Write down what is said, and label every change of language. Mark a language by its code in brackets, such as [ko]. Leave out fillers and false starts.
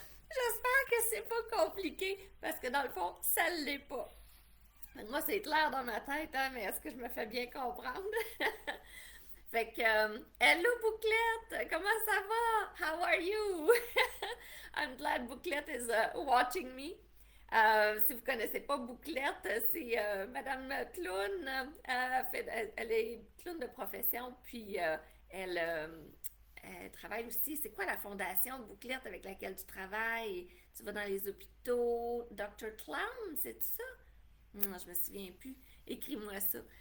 [fr] J'espère que c'est pas compliqué, parce que dans le fond, ça l'est pas. Moi, c'est clair dans ma tête, hein, mais est-ce que je me fais bien comprendre? Fait que, hello Bouclette, comment ça va? [en] How are you? I'm glad Bouclette is watching me. [fr] Si vous connaissez pas Bouclette, c'est Madame Clown. Elle est clown de profession, puis elle, elle travaille aussi. C'est quoi la fondation Bouclette avec laquelle tu travailles? Tu vas dans les hôpitaux. Dr. Clown, c'est ça? Je me souviens plus. Écris-moi ça.